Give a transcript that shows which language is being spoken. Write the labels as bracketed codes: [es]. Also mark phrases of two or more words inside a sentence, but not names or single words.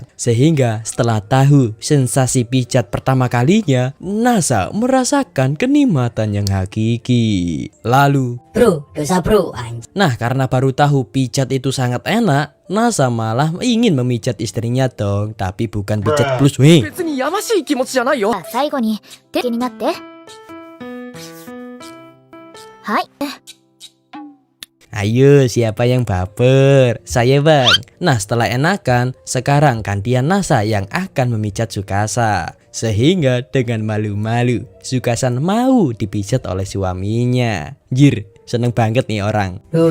[id] Sehingga setelah tahu sensasi pijat pertama kalinya, Nasa merasakan kenikmatan yang hakiki. Lalu, Bro, dosa bro, anjir. nah karena baru tahu pijat itu sangat enak, Nasa malah ingin memijat istrinya dong. Tapi bukan pijat plus weh. [ja] 別にやましい気持ちじゃないよ。最後に手になってはい [id] Ayo, siapa yang baper? Saya bang. Nah setelah enakan, sekarang gantian Nasa yang akan memijat Tsukasa. Sehingga dengan malu-malu, Sukasan mau dipijat oleh suaminya. Jir, seneng banget nih orang.